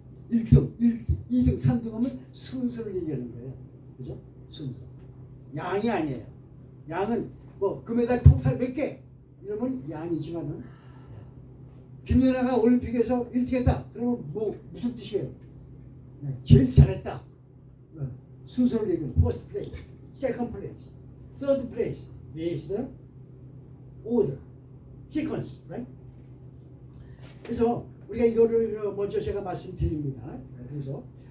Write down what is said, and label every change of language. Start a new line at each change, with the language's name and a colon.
Korean: 1등, 2등, 3등 하면 순서를 얘기하는 거예요. 그죠? 순서. 양이 아니에요. 양은 뭐 금메달 통살 몇 개 이러면 양이지만은 김연아가 올림픽에서 1등 했다. 그러면 뭐 무슨 뜻이에요? 네, 제일 잘했다. 순서를 얘기하는
English: first place, second place, third place is the order, sequence, right?
Korean: 그래서 우리가 이거를 먼저 제가 말씀드립니다. 그래서